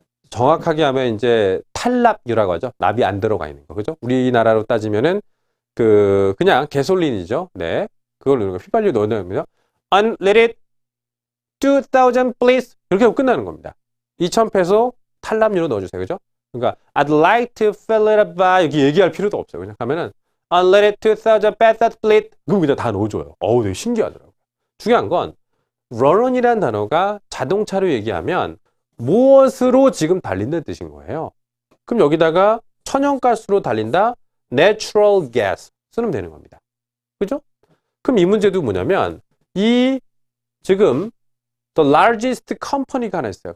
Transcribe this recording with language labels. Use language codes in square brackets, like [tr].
[ko] 정확하게 하면 이제 탈납유라고 하죠. 납이 안 들어가 있는 거. 그죠? 우리나라로 따지면은 그냥 가솔린이죠. 네. 그걸 넣는 거. 휘발유 넣으면 [en] unleaded 2000 please. [ko] 이렇게 하고 끝나는 겁니다. 2000페소 탈납유로 넣어주세요. 그죠? 그러니까 [en] I'd like to fill it up by [ko] 이렇게 얘기할 필요도 없어요. [en] 그냥 하면은 unleaded 2000 pesos please. [ko] 그거 그냥 다 넣어줘요. 되게 신기하더라고요. 중요한 건 run이라는 단어가 자동차로 얘기하면 무엇으로 지금 달린다는 뜻인 거예요. 그럼 여기다가 천연가스로 달린다, natural gas 쓰면 되는 겁니다. 그죠? 그럼 이 문제도 뭐냐면 지금 the largest company가 하나 있어요.